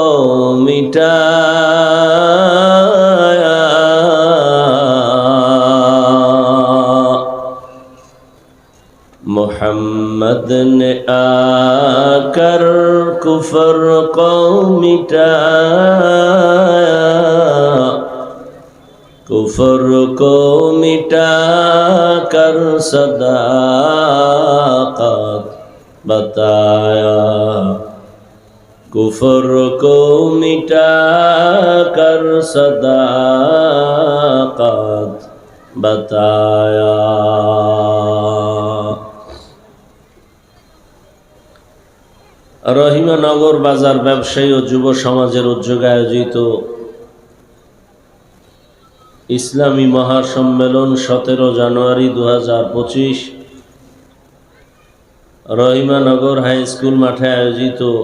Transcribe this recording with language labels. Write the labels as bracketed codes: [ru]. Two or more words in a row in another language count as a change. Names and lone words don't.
[ur] مٹایا محمد نے آ کر کفر کو مٹایا کفر کو مٹا کر صداقت بتایا کفر کو مٹا کر صداقت بتایا [bn] রহিমানগর বাজার ব্যবসায়ী ও যুব সমাজের উদ্যোগে আয়োজিত ইসলামী মহাসম্মেলন 17 জানুয়ারি 2025 রহিমানগর হাই স্কুল মাঠে আয়োজিত